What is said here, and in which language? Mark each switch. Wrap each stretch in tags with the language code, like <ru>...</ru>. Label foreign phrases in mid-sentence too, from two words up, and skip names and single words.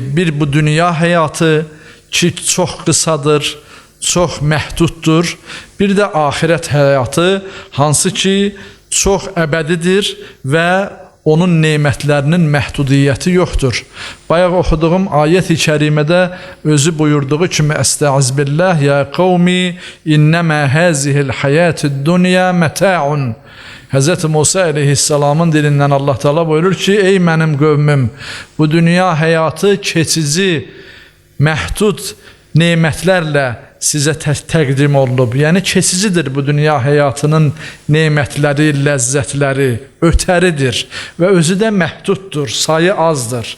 <az>Bir bu dünya həyatı ki, çox qısadır, çox məhduddur. Bir də ahirət həyatı, hansı ki, çox əbədidir və onun nemətlərinin məhdudiyyəti yoxdur. Bayaq oxuduğum ayət-i kərimədə özü buyurduğu kimi:</az> <ar>أستغفر الله يا قوم إنما هذه الحياة الدنيا متاع. Hz.</ar> <az>Musa əleyhissalamın dilindən Allah Teala buyurur ki, ey mənim qövmüm, bu dünya həyatı keçici, məhdud nemətlərlə sizə təqdim olunub. Yəni keçicidir bu dünya həyatının nemətləri, ləzzətləri, ötəridir və özü də məhduddur, sayı azdır.</az>